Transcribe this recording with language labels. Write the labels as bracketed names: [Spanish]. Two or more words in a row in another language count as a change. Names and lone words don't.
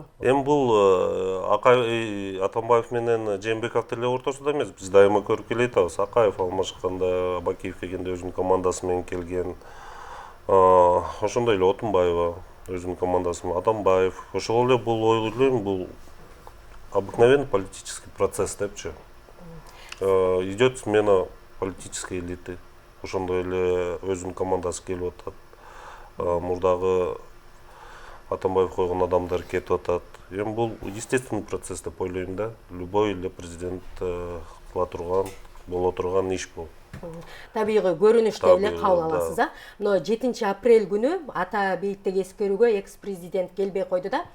[Kyrgyz] Эми бул Акаев Атамбаев менен Жээнбеков деле ортосунда эмес. Биз дайыма көрүп келе жатабыз. Акаев алмашканда, Бакиев келгенде өзүнүн командасы менен келген. Ошондой эле Отунбаева өзүнүн командасы менен, Атамбаев. Ошол эле бул ойлойм, бул [Russian] обыкновенный политический процесс [Kyrgyz] депчи. [Russian] Идет смена политической элиты. [Kyrgyz] Ошондой эле өзүнүн командасы келип атат. Мурдагы Атамбаев койгон адамдар кетип атат. Эми бул [Russian] естественный процесс [Kyrgyz] деп ойлойм да. Любой эле президент кыла турган, боло турган иш бул. Табигый көрүнүштө эле кабыл аласыз, а? Но 7 апрель күнү ата бейиттеги эскерүүгө экс-президент келбей койду да.